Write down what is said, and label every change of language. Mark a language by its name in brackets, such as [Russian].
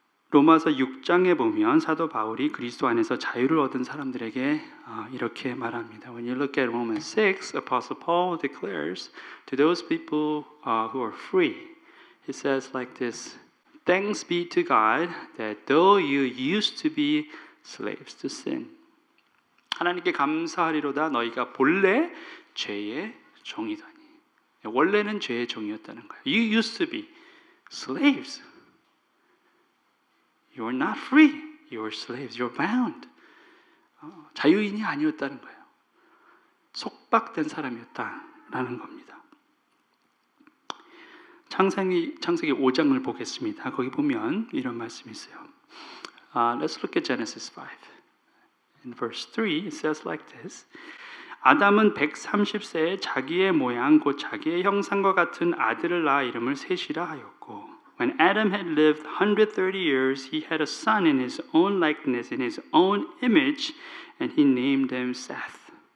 [Korean] 로마서 6장에 보면 사도 바울이 그리스도 안에서 자유를 얻은 사람들에게 이렇게 말합니다. [English] When you look at Romans 6, Apostle Paul declares to those people who are free, he says like this, Thanks be to God that though you used to be slaves to sin. [Korean] 하나님께 감사하리로다 너희가 본래 죄의 종이더니. 원래는 죄의 종이었다는 거예요. [English] You used to be slaves. You are not free. You are slaves. You are bound. [Korean] 자유인이 아니었다는 거예요. 속박된 사람이었다라는 겁니다. 창세기 5장을 보겠습니다. 거기 보면 이런 말씀이 있어요. [English] Let's look at Genesis 5. In verse 3, it says like this. [Korean] 아담은 130세에 자기의 모양 곧 자기의 형상과 같은 아들을 낳아 이름을 셋이라 하였고 [English] When Adam had lived 130 years, he had a son in his own likeness, in his own image, and he named him Seth.